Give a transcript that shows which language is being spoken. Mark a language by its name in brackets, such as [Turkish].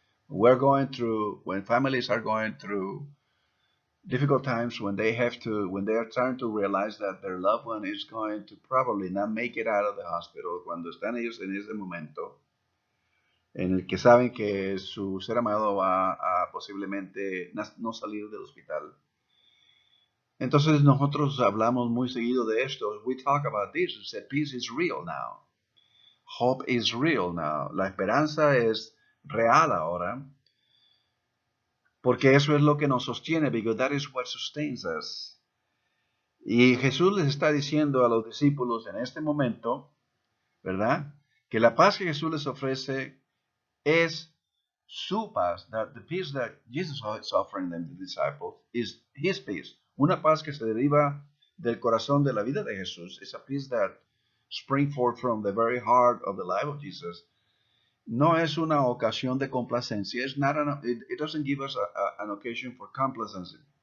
[English] When families are going through difficult times, when they are trying to realize that their loved one is going to probably not make it out of the hospital, [Spanish] cuando están ellos en ese momento, en el que saben que su ser amado va a posiblemente no salir del hospital. Entonces nosotros hablamos muy seguido de esto. [English] We talk about this. We say peace is real now. Hope is real now. [Spanish] La esperanza es real ahora. Porque eso es lo que nos sostiene. [English] Because that is what sustains us. [Spanish] Y Jesús les está diciendo a los discípulos en este momento, ¿verdad? Que la paz que Jesús les ofrece es su paz. [English] That the peace that Jesus is offering them, the disciples, is his peace. [Spanish] Una paz que se deriva del corazón de la vida de Jesús. [English] It's a peace that springs forth from the very heart of the life of Jesus. [Spanish] No es una ocasión de complacencia. [English] It doesn't give us an occasion for complacency.